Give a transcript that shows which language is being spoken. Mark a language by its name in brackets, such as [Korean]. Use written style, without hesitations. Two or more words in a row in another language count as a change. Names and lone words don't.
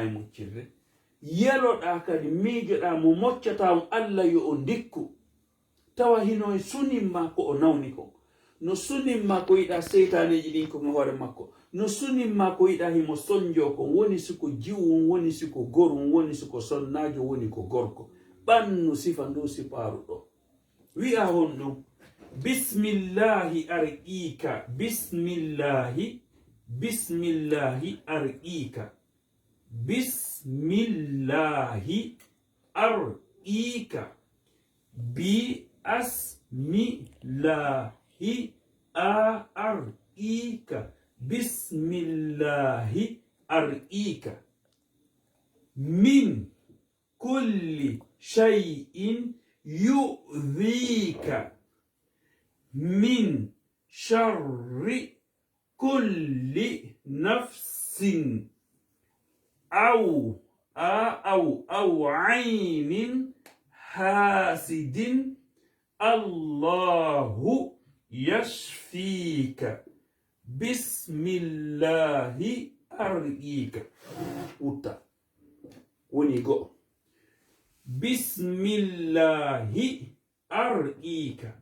[Fula] e moccirde yeloɗa kadi miijoɗa mo moccata on allah yo o ndikku tawa hino e sunimma ko o nawni ko no sunimma ko yiɗa seytaneji ɗin ko hoore makko no sunimma ko yiɗa himo sonjo ko woni siko jiwum woni siko gorum woni siko sonnajo woni ko gorko ɓannu sifa ndu siparu ɗo wi'a hon ɗum [Arabic] بسم الله أرقيك بسم الله أرقيك بسم الله أرقيك ب اسم الله أرقيك بسم الله أرقيك من كل شيء يؤذيك من شر كل نفس أو عين حاسد الله يشفيك بسم الله أرقيك [Fula] وتا ونيغو [Arabic] بسم الله أرقيك